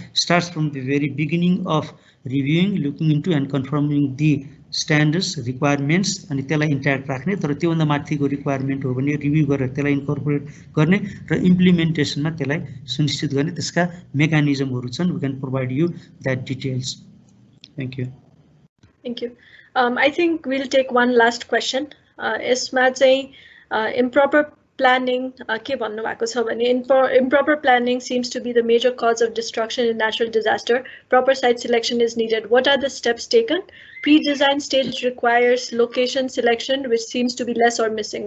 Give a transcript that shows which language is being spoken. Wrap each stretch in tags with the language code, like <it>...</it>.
<en>starts from the very beginning of reviewing, looking into and confirming the standards requirements,</en> <ne>अनि त्यसलाई intact राख्ने। तर त्योभन्दा माथिको रिक्वायरमेन्ट हो भने रिभ्यू गरेर त्यसलाई इन्कर्पोरेट गर्ने र इम्प्लिमेन्टेसनमा त्यसलाई सुनिश्चित गर्ने। त्यसका मेकानिजमहरू छन्।</ne> <en>We can provide you that details. Thank you. Thank you. I think we'll take one last question.</en> <ne>यसमा चाहिँ improper planning के भन्नु भएको छ भने</ne> <en>improper planning seems to be the major cause of destruction in natural disaster. Proper site selection is needed. What are the steps taken? Pre-design stage requires location selection, which seems to be less or missing.</en>